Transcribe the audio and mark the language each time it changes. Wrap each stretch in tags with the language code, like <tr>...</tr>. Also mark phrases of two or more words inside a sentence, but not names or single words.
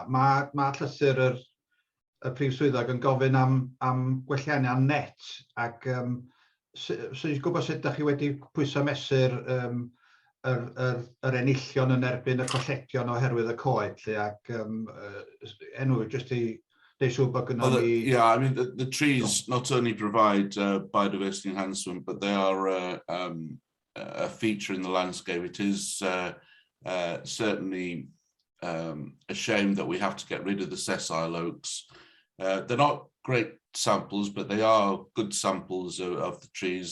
<cy>Mae llythyr y prif swyddog yn gofyn am gwelliannau net, ac so i'n gwybod sut ydych chi wedi pwyso mesur yr enillion yn erbyn y colledion oherwydd y coed, ac enw, jyst i neu siŵr bod gyda ni...</cy> <en>Yeah, I mean, the trees not only provide biodiversity enhancement, but they are a feature in the landscape. It is certainly a shame that we have to get rid of the sessile oaks. They're not great samples, but they are good samples of the trees.</en>